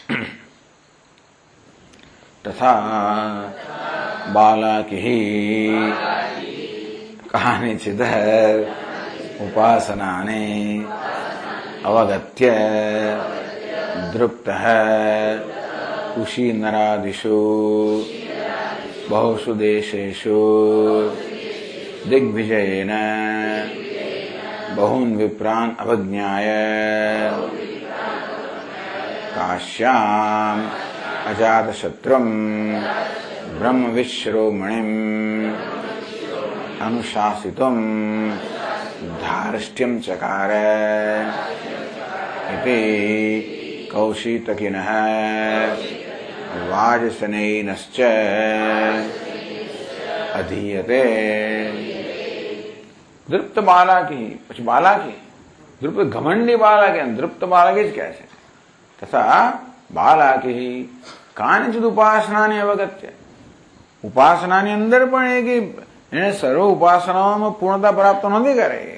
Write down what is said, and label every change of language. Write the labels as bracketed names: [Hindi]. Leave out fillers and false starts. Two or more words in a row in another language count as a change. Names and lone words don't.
[Sanskrit] તથા બાલાકી કહાનિચિત ઉપાસનાને અવગત્ય દૃપ્ત ઉશીનરાદિષુ बहुषु देशेषु दिग्विजयेन बहून् विप्रान् अवज्ञाय काश्याम् अजातशत्रुम् ब्रह्मविश्शिरोमणिम् अनुशासितुम् धार्ष्ट्यं चकार इति कौशितकिनः वाजसनैनश्च अधीयते. [Gujarati] દૃપ્ત બાલાકી, પછી બાલાકી, દૃપ્ત ઘમંડી બાલાકી, દૃપ્ત બાલાકી જ કહે છે. [Sanskrit] તથા બાલાકી કાનિચિદ ઉપાસનાની અવગત્ય. [Gujarati] ઉપાસનાની અંદર પણ એ કે એને સર્વ ઉપાસનાઓમાં પૂર્ણતા પ્રાપ્ત નથી કરી.